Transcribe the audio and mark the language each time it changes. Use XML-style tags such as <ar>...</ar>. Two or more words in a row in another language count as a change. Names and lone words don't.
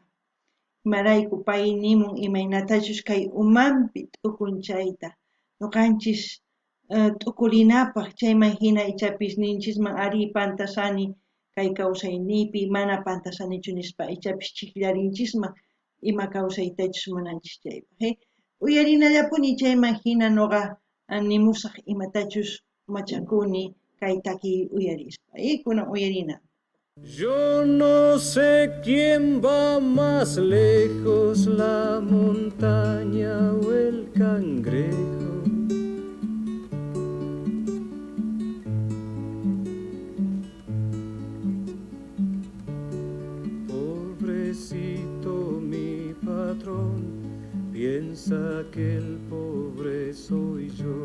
<qu>imarayku pay nimun imaynatachus kay umanpi t'ukun chayta nuqanchis t'ukurinapaq chayman hina ichapis ninchisman ari pantasani kay kawsayniypi mana pantasanichu nispa ichapis chikllarinchisman ima kawsaytachus munanchis chaypa uyarinallapuni chayman hina nuqa nimusaq imatachus machakuni kaitaki uyarispa. Ikuna uyarina.</qu> <es>Yo no sé quién va más lejos, la montaña o el cangrejo. Pobrecito mi patrón, piensa que el pobre soy yo.</es>